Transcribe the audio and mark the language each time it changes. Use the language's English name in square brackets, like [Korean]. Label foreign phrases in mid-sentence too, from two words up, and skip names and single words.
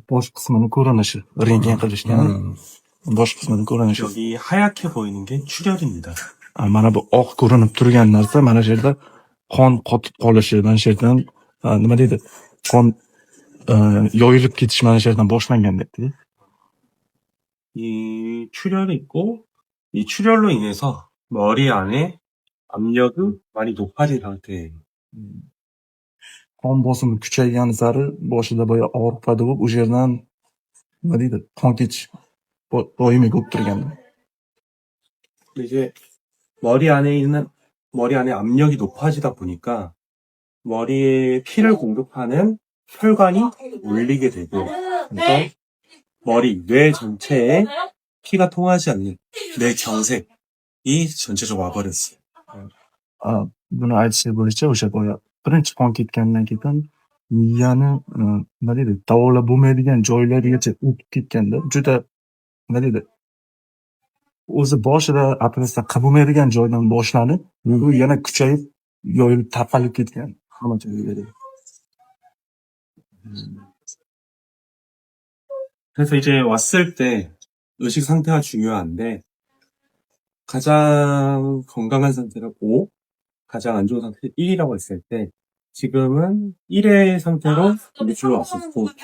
[Uzbek] bosh qismini ko'rinishi, rentgen qilishgan bosh qismini ko'rinishi. [Korean] 여기 하얗게 보이는 게 출혈입니다. [Uzbek] Mana bu oq ko'rinib turgan narsa mana shu yerda qon qotib qolishi, mana shu yerdan nima deydi? Qon yoyilib ketish mana shu yerdan boshlangan debdi. [Korean] 이 출혈이 있고 이 출혈로 인해서 머리 안에 압력이 많이 높아진 상태예요. [Uzbek] Qon bosimi kuchaygan sari boshida boya og'riq paydo bo'lib, o'sha yerdan nima deydi? Qon ketish doimiy bo'lib turgan. [Korean] 이제 머리 안에 압력이 높아지다 보니까 머리에 피를 공급하는 혈관이 울리게 되고, 그래서 머리, 뇌 전체에 피가 통하지 않는 뇌 경색이 전체적으로 와버렸어요. [Uzbek] Buni aytish bo'yicha o'sha boya birinchi qon ketgandan keyin miyani nima deydi? Davolab bo'lmaydigan joylarigacha o'tib ketganda juda nima deydi? O'zi boshida operatsiya qilib bo'lmaydigan joydan boshlanib, u yana kuchayib, yoyilib tarqalib ketgan hamma joyga. [Korean] 그래서 이제 왔을 때 의식 상태가 중요한데, 가장 건강한 상태가 5, 가장 안 좋은 상태가 1이라고 했을 때, 지금은 1의 상태로 우주로 왔었고,